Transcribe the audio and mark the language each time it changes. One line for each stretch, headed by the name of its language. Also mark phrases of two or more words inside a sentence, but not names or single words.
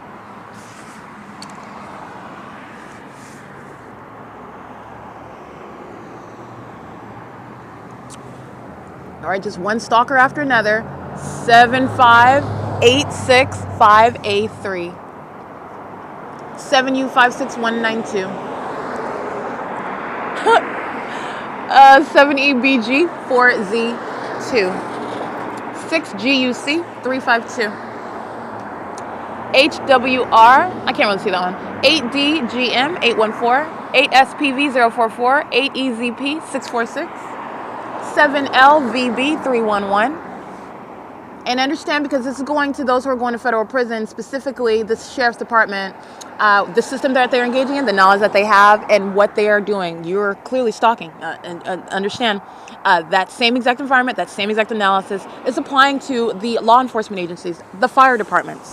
English: All right, just one stalker after another. 75865A3. 7U56192. 7EBG4Z2. 6GUC352. HWR, I can't really see that one. 8DGM814. 8SPV044. 8EZP646. 7LVB311. And understand, because this is going to those who are going to federal prison, specifically the sheriff's department, the system that they're engaging in, the knowledge that they have, and what they are doing. You're clearly stalking. And understand that same exact environment, that same exact analysis is applying to the law enforcement agencies, the fire departments.